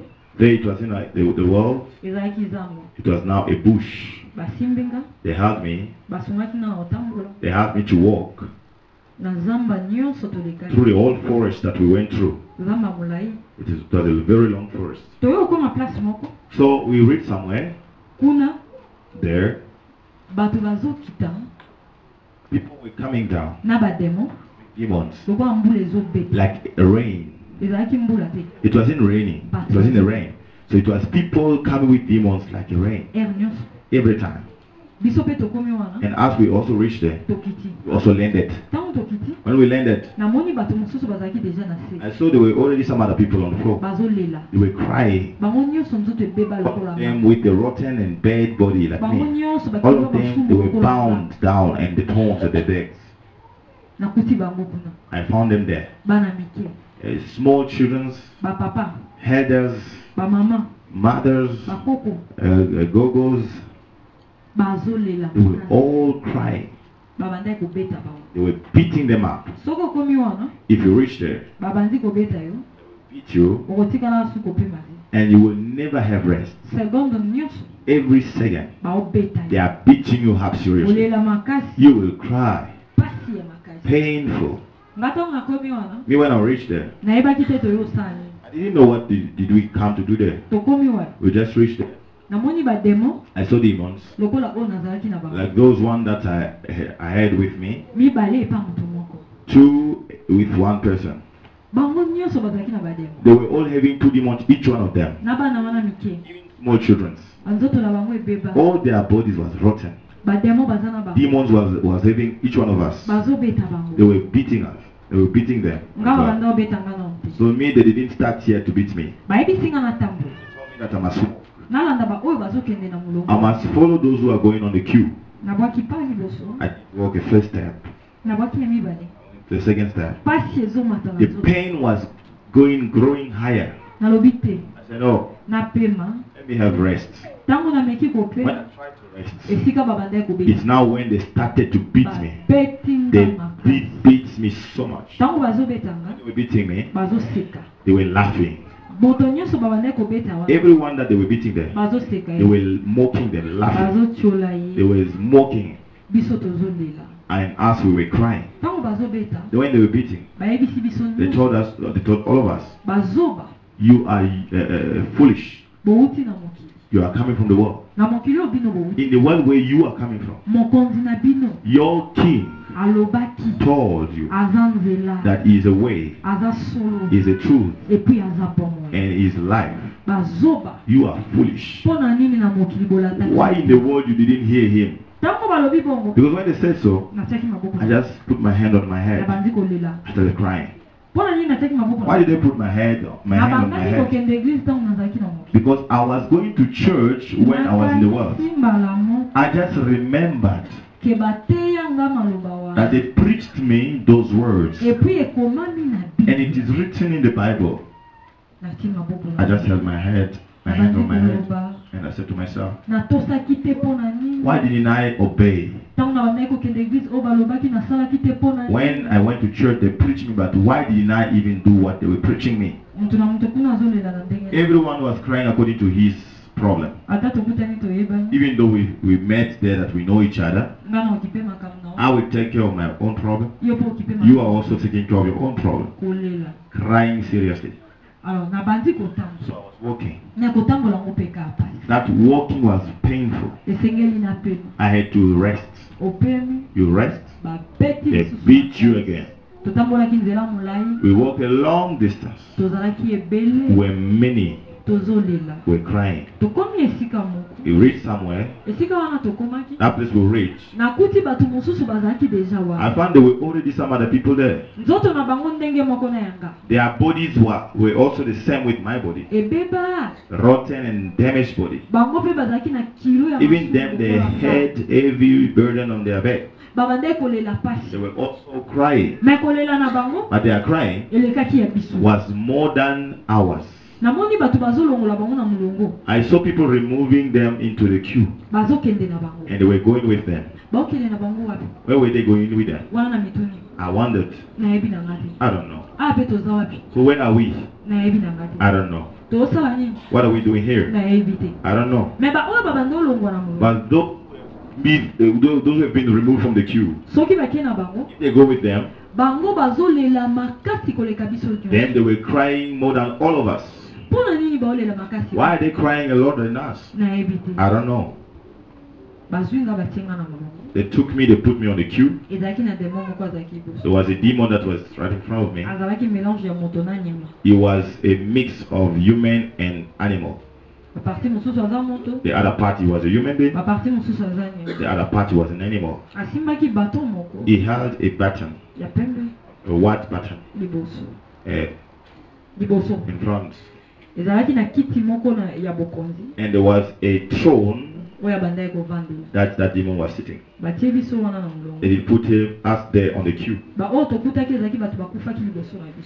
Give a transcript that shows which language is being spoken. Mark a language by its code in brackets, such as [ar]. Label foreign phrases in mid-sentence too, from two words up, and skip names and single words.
[en] There it was in like the world. [ln] ezalaki zambo [en] It was now a bush. [ln] basimbi nga [en] They helped me. [ln] basungaki nga na kotambola [en] They helped me to walk [ln] na zamba nyonso tolekaki [en] through the whole forest that we went through. [ln] zamba molai [en] It was a very long forest. [ln] toyo okoma place moko [en] So we reached somewhere [ln] kuna [en] there. [ln] bato bazokita [en] People were coming down. [ln] na bademo [en] Demons. [ln] lokola mbula ezobeta [en] Like a rain. [ln] ezalaki mbula te [en] It wasn't raining. It was in the rain. So it was people coming with demons like a rain [ln] aire nyonso [en] every time. [ln] biso mpe tokomi wana [en] And as we also reached there, [ln] tokiti [en] we also landed. [ln] ntango tokiti [en] When we landed, [ln] namoni bato mosusu bazalaki deja na se [en] I saw there were already some other people on the floor. [ln] bazolela [en] They were crying. [ln] bango nyonso nzoto ebeba [en] All [ln] lokola [en] of them with the rotten and bad body like [ln] bango [en] me. [ln] nyonso [en] All [ln] bakilo [en] of them, they [ln] basumu [en] were [ln] lokola [en] bound down and the thorns at their backs. [ln] nakuti bango kuna [en] I found them there. [ln] bana mike [en] Small children, [ln] bapapa [en] headers, [ln] bamama [en] mothers, [ln] bakoko [en] gogos. [ln] bazolela [en] They were all crying. [ln] babandaki kobeta bango [en] They were beating them up. [ln] soki okomi wana [en] If you reach there, [ln] babandi kobeta yo [en] beat you, [ln] okotikala suku opema te. [en] and you will never have rest. [ln] Seconde nyonso [en] Every second, [ln] baobeta [en] they [ln] ye. [en] are beating you up seriously. [ln] Olela makasi, [en] You will cry. [ln] pasi ya makasi. [en] Painful. [ln] Nga ntango nakomi wana [en] Me, when I reached there, [ln] nayebaki te toyosala nini. [en] I didn't know what did we come to do there. [ln] Tokomi wapi [en] We just reached there. [ln] namoni bademo [en] I saw demons, [ln] lokola oyo nazalaki na bango [en] like those one that I had with me, [ln] mibale epa moto moko. [en] two with one person. [ln] Bango nyonso bazalaki na bademo [en] They were all having two demons, each one of them. [ln] na bana wana mike. [en] Small children. [ln] Banzoto na bango ebeba. [en] All their bodies was rotten. [ln] Bademo baza na bango [en] Demons was having each one of us. [ln] bazobeta [en] They [ln] bango. [en] were beating us. They were beating them. [ln] Nga babanda obeta nga na mpe. [en] So me, they didn't start here to beat me. [ln] Bayebisi nga na tambola. [en] They told me that I must walk. [ln] Nalanda ba oyo bazokende na [en] I [ln] molongo. [en] must follow those who are going on the queue. [ln] Nabwaki pa liboso. [en] I walk a first step, [ln] Nabwaki ya mibale. [en] the second step. [ln] Pasi ezomata na [en] The [ln] nzoto. [en] pain was growing higher. [ln] Nalobi te. [en] I said, no, [ln] Napema. [en] let me have rest. [ln] Ntango nameki [en] When I [ln] kopema. [en] tried to rest, [ln] Esika babanda ekobeta. [en] it's now when they started to beat me. [ln] Babeti nga [en] They [ln] makasi. [en] beat me so much. [ln] Ntango bazobeta nga [en] They were beating me. [ln] bazoseka. [en] They were laughing. [ln] Moto nyonso babanda ekobeta wana [en] Everyone that they were beating there, [ln] bazoseka [en] they [ln] ye. [en] were mocking them, laughing. [ln] Bazotiola [en] They [ln] ye. [en] were mocking, [ln] Biso tozolela. [en] and us we were crying. [ln] Ntango bazobeta [en] When they were beating, [ln] bayebisi biso [en] they [ln] nyonso. [en] told all of us, [ln] Bazoba [en] you are foolish. [ln] bouti na mokili. [en] You are coming from the world. [ln] Na mokili oyo bino bouti. [en] In the world where you are coming from, [ln] Mokonzi na bino [en] your king [ln] alobaki [en] told you [ln] aza nzela, [en] that he is a way, [ln] aza solo, [en] is a truth, [ln] epuis aza bomoi. [en] and is life. [ln] Bazoba [en] You are foolish. [ln] mpo na nini na mokili bolandaki. [en] Why in the world you didn't hear him? [ln] Ntango balobi bongo [en] Because when they said so, [ln] natiaki maboko [en] I just put my hand on my head. [ln] nabandi kolela. [en] I started crying. [ln] Mpo na nini natiaki maboko [en] Why did they put my hand on my [ln] nabandaki [en] head? [ln] kokende eglise ntango nazalaki na mokili. [en] Because I was going to church when I was in the world. [ln] Nakanisi mbala moko [en] I just remembered [ln] ke bateya nga maloba [en] that [ln] wana [en] they preached me those words. [ln] epuis ekomami na [en] And it Bible. is written in the Bible. [ln] Natie maboko [en] I just held my hand on my head, [ln] koloba [en] and I said to myself, [ln] natosaki te mpo na nini. [en] why didn't I obey? [ln] Ntango na bandaki kokende eglise oyo balobaki nasalaki te mpo na nini. [en] When I went to church, they preached me, but why didn't I even do what they were preaching me? [ln] Moto na moto kuna azolela na ndenge na- [en] Everyone was crying according to his problem. [ln] ata tokutani toyebani [en] Even though we met there, that we know each other, [ln] nga na okipe makambo na [en] I will take care of my own problem. [ln] yo mpo okipe [en] You are also taking care of your own problem. [ln] kolela. [en] Crying seriously. [ln] Alors nabandi [en] So [ln] kotambola [en] I was walking. [ln] na kotambola ngo mpe kaka pasi [en] That walking was painful. [ln] esengeli na pema [en] I had to rest. [ln] opemi [en] You rest, [ln] babeti [en] they [ln] lisusu [en] beat you [ln] makasi. [en] again. [ln] totambolaki nzela molai [en] We walked a long distance [ln] tozalaki ebele [en] where many [ln] tozolela [en] were crying. [ln] tokomi esika moko [en] We reached somewhere. [ln] esika wana tokomaki [en] That place we reached. [ln] nakuti bato mosusu bazalaki deja [en] I [ln] wana [en] found there were already some other people there. [ln] nzoto na bango ndenge moko na yanga [en] Their bodies were also the same with my body. [ln] ebeba [en] Rotten and damaged body. [ln] bango mpe bazalaki na kilo ya [en] Even [ln] masumu [en] them, they [ln] lokola nga. [en] had heavy burden on their back. [ln] babandaki kolela [en] They [ln] pasi [en] were also crying. [ln] me kolela na bango [en] But their crying [ln] elekaki ya biso [en] was more than ours. [ln] namoni bato bazolongola bango na molongo [en] I saw people removing them into the queue, [ln] bazokende na bango [en] and they were going with them. [ln] baokende na bango wapi [en] Where were they going with them? [ln] wana na mituni [en] I wondered. [ln] nayebi na nga te [en] I don't know. [ln] aa mpe toza wapi [en] So where are we? [ln] nayebi na nga te [en] I don't know. [ln] tosala nini [en] What are we doing here? [ln] nayebi te [en] I don't know. [ln] me baoyo babanda olongwa na molongo [en] But those who have been removed from the queue, [ln] soki bakie na bango [en] if they go with them, [ln] bango bazolela makasi koleka biso [en] then [ln] nyonso [en] they were crying more than all of us. [ln] mpo na nini baolela makasi [en] Why are they crying a lot than us? [ln] nayebi te [en] I don't know. [ln] bazwi nga batie nga na molongo [en] They took me, they put me on the queue. [ln] ezalaki na demo moko azalaki liboso [en] There was a demon that was right in front of me. [ln] azalaki mélange ya moto na nyama [en] He was a mix of human and animal. [ln] baparti mosusu aza moto [en] The other party was a human being. [ln] baparti mosusu aza [en] The [ln] nyama [en] other party was an animal. [ln] asimbaki baton moko [en] He held a button, [ln] ya pembe [en] a white button, [ln] liboso uh, liboso [en] in front. [ln] ezalaki na kiti moko ya bokonzi [en] And there was a throne [ln] oyo abandaki kovandela [en] that demon was sitting. [ln] batie biso wana na molongo [en] They did put us there on the queue. [ln] baoyo tokutaki ezalaki bato bakufaki liboso na biso